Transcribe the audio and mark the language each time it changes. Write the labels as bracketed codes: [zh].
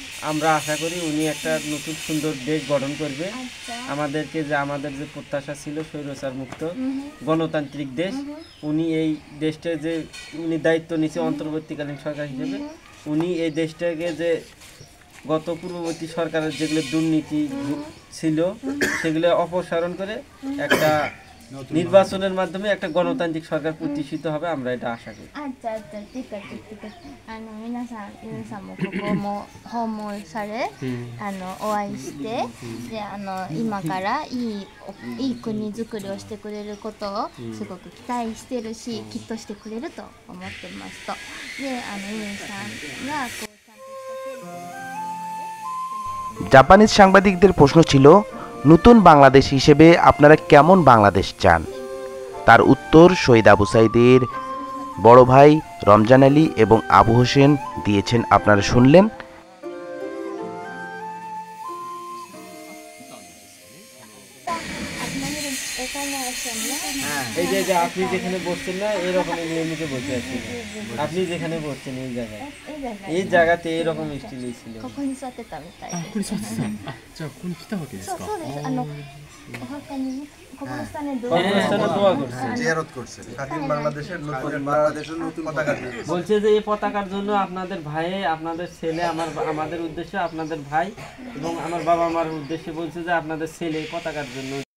[bn] আমরা আশা করি উনি একটা নতুন সুন্দর দেশ গঠন করবে, আমাদের যে প্রত্যাশা ছিল স্বৈরাচার মুক্ত গণতান্ত্রিক দেশ, উনি এই দেশটা যে উনি দায়িত্ব নিচ্ছে অন্তর্বর্তীকালীন সরকার হিসেবে, উনি এই দেশটাকে যে গত পূর্ববর্তী সরকারের যেগুলো দুর্নীতি ছিল সেগুলো অপসারণ করে একটা নির্বাচনের মাধ্যমে একটা গণতান্ত্রিক সরকার প্রতিষ্ঠিত হবে, আমরা এটা আশা করি। [ja] じゃあティカティカ皆さんもここも訪問されお会いしてで今からいい国づくりをしてくれることをすごく期待してるし、きっとしてくれると思ってますと。でユンさんがこうちゃんとした [bn] জাপানিজ সাংবাদিকদের প্রশ্ন ছিল, নতুন বাংলাদেশ হিসেবে আপনারা কেমন বাংলাদেশ চান? তার উত্তর শহীদ আবু সাইদের বড় ভাই রমজান আলী এবং আবু হোসেন দিয়েছেন, আপনারা শুনলেন। আপনাদের এখানে আসেন না? এই যে আপনি যেখানে বসছেন না এরকম নিয়মিত বসে আছেন, আপনি যেখানে বসছেন এই জায়গায় এই জায়গায় এই জায়গাতে এরকম স্টিলই ছিল। [ja] ここに座ってたみたいです。ここに座ってたじゃあここに来たわけですかそうです。お墓にね、ここの下にドア [bn] কবরস্থানে দোয়া করছে, জিয়ারত করছে স্বাধীন বাংলাদেশের নতুন পতাকা দিয়ে বলছে যে এই পতাকার জন্য আপনাদের ভাই আপনাদের ছেলে আমাদের উদ্দেশ্যে আপনাদের ভাই এবং আমার বাবা মার উদ্দেশ্যে বলছে যে আপনাদের ছেলে এই পতাকার জন্য।